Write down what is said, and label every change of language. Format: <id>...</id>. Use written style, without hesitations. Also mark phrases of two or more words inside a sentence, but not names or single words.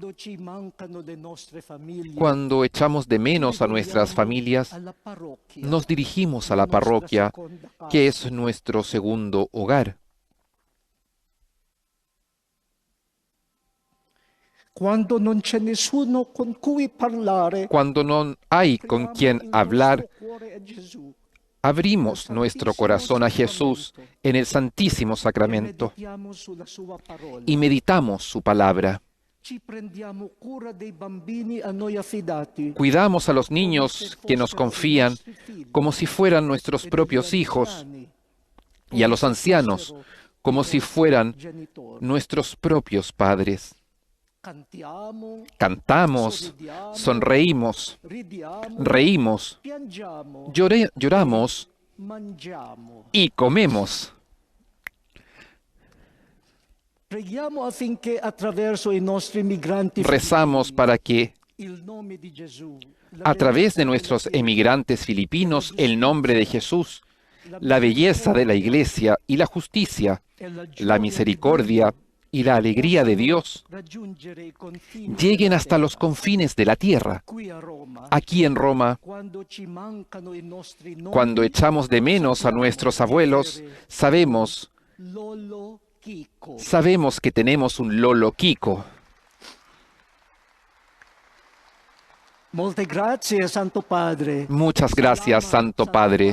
<es>Cuando echamos de menos a nuestras familias, nos dirigimos a la parroquia, que es nuestro segundo hogar.</es> <it>Cuando non c'è nessuno con cui parlare,</it> <es>Cuando no hay con quien hablar,</es> <it>cuore a Gesù,</it> <es>abrimos nuestro corazón a Jesús en el Santísimo</es> <it>e</it> <es>Sacramento</es> <it>meditiamo sulla sua parola.</it> <es>y meditamos su palabra.</es> <it>Ci prendiamo cura dei bambini a noi affidati,</it> <es>Cuidamos a los niños que nos confían como si fueran nuestros propios hijos y a los ancianos como si fueran nuestros propios padres.</es> <it>Cantiamo,</it> <es>Cantamos, sonreímos,</es> <it>ridiamo,</it> <es>reímos,</es> <it>piangiamo,</it> <es>lloramos</es> <it>mangiamo.</it> <es>y comemos.</es> <it>Preghiamo affinché attraverso i nostri migranti</it> <es>Rezamos para que,</es> <it>il nome di Gesù,</it> <es>a través de nuestros emigrantes filipinos, el nombre de Jesús, la belleza de la Iglesia y la justicia, la misericordia y la alegría de Dios</es> <it>raggiungere i confini</it> <es>lleguen hasta los confines de la tierra.</es> <it>qui a Roma.</it> <es>Aquí en Roma,</es> <it>Quando ci mancano i nostri nomi,</it> <es>cuando echamos de menos a nuestros abuelos, sabemos Lolo Kiko. que tenemos un Lolo Kiko.</es> <it>Molte grazie, Santo Padre.</it> <es>Muchas gracias, Santo Padre.</es>